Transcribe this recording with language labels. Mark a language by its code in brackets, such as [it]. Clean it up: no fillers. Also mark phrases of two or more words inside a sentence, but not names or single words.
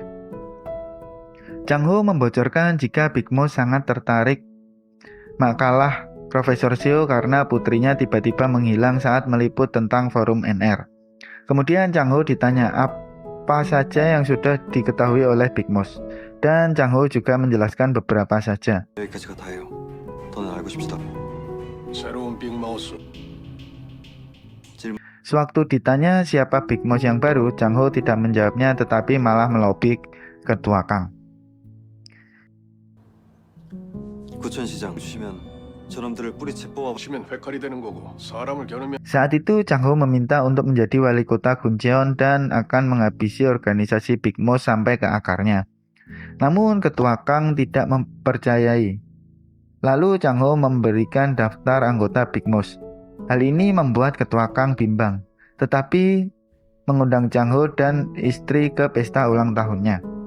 [id] Chang Ho membocorkan jika Big Mouse sangat tertarik makalah Profesor Seo karena putrinya tiba-tiba menghilang saat meliput tentang forum NR. Kemudian Chang Ho ditanya apa saja yang sudah diketahui oleh Big Mouse, dan Chang Ho juga menjelaskan beberapa saja. [ko] 여기까지가 다예요. 더는 알고 싶지도 않고. 새로운 빅마우스. [id] Sewaktu ditanya siapa Big Mouse yang baru, Chang Ho tidak menjawabnya tetapi malah melobi ketua Kang. [ko] 구천시장 주시면 저놈들을 뿌리채 뽑아. 보시면 회칼이 되는 거고 사람을 겨누면 [id] Saat itu Chang Ho meminta untuk menjadi wali kota Guncheon dan akan menghabisi organisasi Big Mouse sampai ke akarnya. Namun ketua Kang tidak mempercayai. Lalu Chang Ho memberikan daftar anggota Big Mouse. Hal ini membuat ketua Kang bimbang, tetapi mengundang Chang Ho dan istri ke pesta ulang tahunnya.